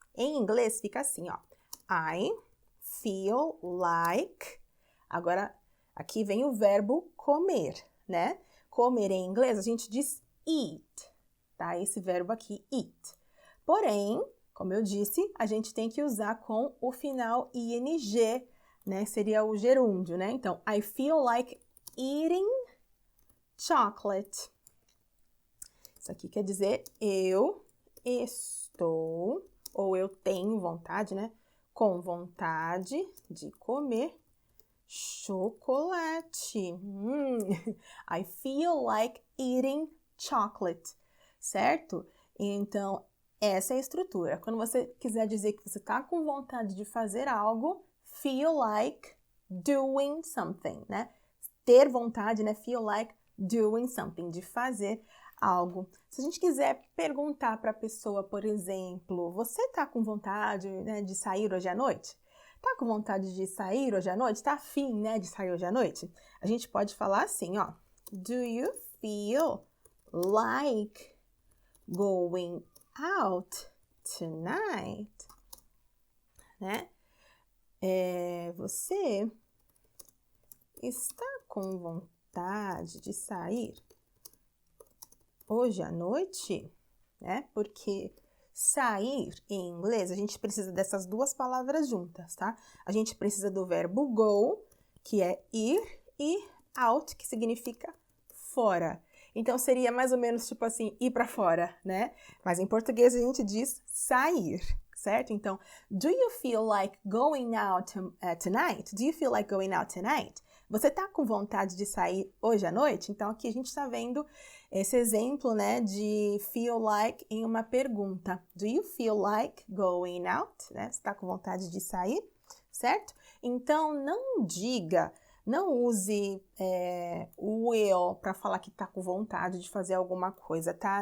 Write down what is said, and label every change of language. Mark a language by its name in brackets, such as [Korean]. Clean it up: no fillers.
[Portuguese] Em inglês, fica assim, ó. [English] I feel like... [Portuguese] Agora, aqui vem o verbo comer, né? Comer em inglês, a gente diz eat. Tá? Esse verbo aqui, eat. Porém, como eu disse, a gente tem que usar com o final ing, né? Seria o gerúndio, né? Então, [English] I feel like eating chocolate. [Portuguese] Isso aqui quer dizer eu estou, ou eu tenho vontade, né? Com vontade de comer chocolate. [English] I feel like eating chocolate. [Portuguese] Certo? Então, essa é a estrutura. Quando você quiser dizer que você está com vontade de fazer algo, [English] feel like doing something, [Portuguese] né? Ter vontade, né? [English] Feel like doing something, [Portuguese] de fazer algo. Se a gente quiser perguntar para a pessoa, por exemplo, você está com vontade, né, de sair hoje à noite? Tá com vontade de sair hoje à noite? Tá afim, né, de sair hoje à noite? A gente pode falar assim, ó. [English] Do you feel like going out tonight? [Portuguese] Né? Você está com vontade de sair hoje à noite? Né? Porque sair em inglês, a gente precisa dessas duas palavras juntas, tá? A gente precisa do verbo go, que é ir, e out, que significa fora. Então, seria mais ou menos tipo assim, ir para fora, né? Mas em português a gente diz sair, certo? Então, [English] do you feel like going out tonight? Do you feel like going out tonight? [Portuguese] Você tá com vontade de sair hoje à noite? Então, aqui a gente está vendo esse exemplo, né, de feel like em uma pergunta. [English] Do you feel like going out? [Portuguese] Né? Você tá com vontade de sair, certo? Então, não diga, Não use o will para falar que tá com vontade de fazer alguma coisa, tá?